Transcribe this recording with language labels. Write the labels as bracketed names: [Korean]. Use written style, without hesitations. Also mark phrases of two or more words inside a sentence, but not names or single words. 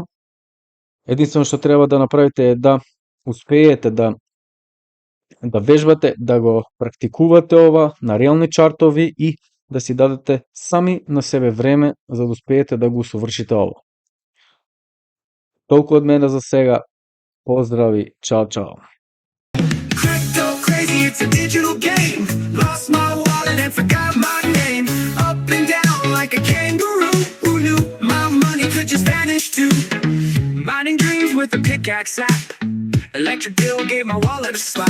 [Macedonian] Единствено што треба да направите е да успеете да вежбате, да го практикувате ова на реални чартови и да си дадете сами на себе време за да успеете да го усовршите ова. Толку од мене за сега. Поздрави, чао, чао. [English] It's a digital game. Lost my wallet and forgot my name. Up and down like a kangaroo. Who knew my money could just vanish too? Mining dreams with a pickaxe app. Electric bill gave my wallet a slap.